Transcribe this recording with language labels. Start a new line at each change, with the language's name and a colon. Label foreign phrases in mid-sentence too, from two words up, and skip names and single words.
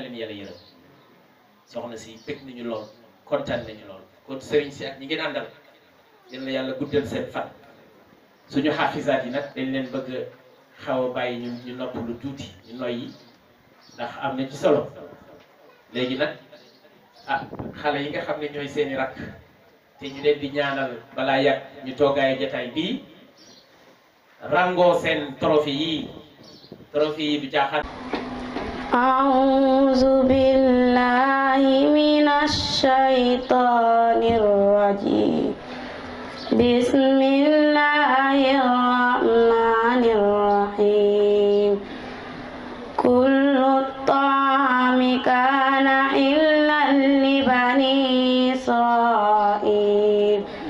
Wolof: leen yàlla yërëm soxna si bëgg nañu lool kontaan nañu lool kon sëriñ si ak ñi ngeen àndal yal na yàlla guddal seen fan suñu xaafisaat yi nag dañ leen bëgg xaw a bàyyi ñu nopp lu tuuti ñu noyyi ndax am na ci solo léegi nag xale yi nga xam ne ñooy seeni rakk te ñu leen di ñaanal balaa yàgg ñu toogaay jataay bii rango seen trophée yi du jaaxal.
Arabic: أعوذ بالله من الشيطان الرجيم بسم الله الرحمن الرحيم كل الطعام كان حلا لبني إسرائيل